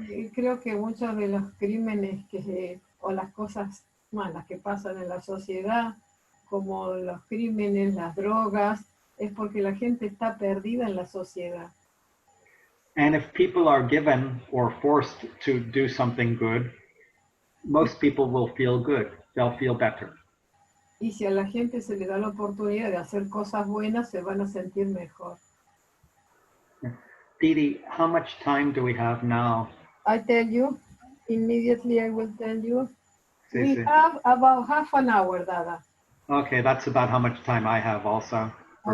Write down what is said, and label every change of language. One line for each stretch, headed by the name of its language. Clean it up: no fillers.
Spanish: Y creo que muchos de los crímenes o las cosas malas que pasan en la sociedad, como los crímenes, las drogas, es porque la gente está perdida en la sociedad.
English: And if people are given or forced to do something good, most people will feel good. They'll feel better.
Spanish: Y si a la gente se le da la oportunidad de hacer cosas buenas, se van a sentir mejor.
English: Didi, how much time do we have now? I tell you, immediately I will tell you.
Spanish: Sí,
English: We
Spanish: sí.
English: have about half an hour, Dada. Okay, that's about how much time I have also for